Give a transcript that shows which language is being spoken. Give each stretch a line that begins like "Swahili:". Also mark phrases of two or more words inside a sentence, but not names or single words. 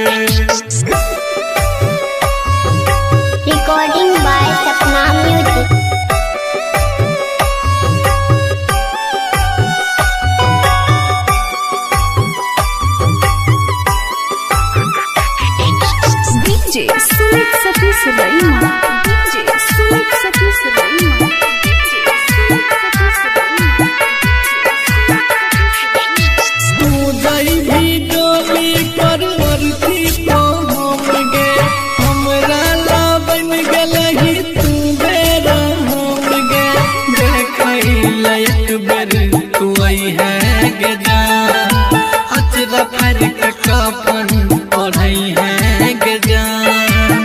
English: Recording by Sapna Music. DJ Sumit Satish Raima. DJ Sumit Satish Raima. DJ Sumit Satish Raima.
Magahi: तू जाई भी डोली परवरती तो हम गे हमरा ला बन गलही तू बेरा हम गे। देखई लायक बेर तू आई है गे जान अचरा फर के कापन ओढ़ई है गे जान।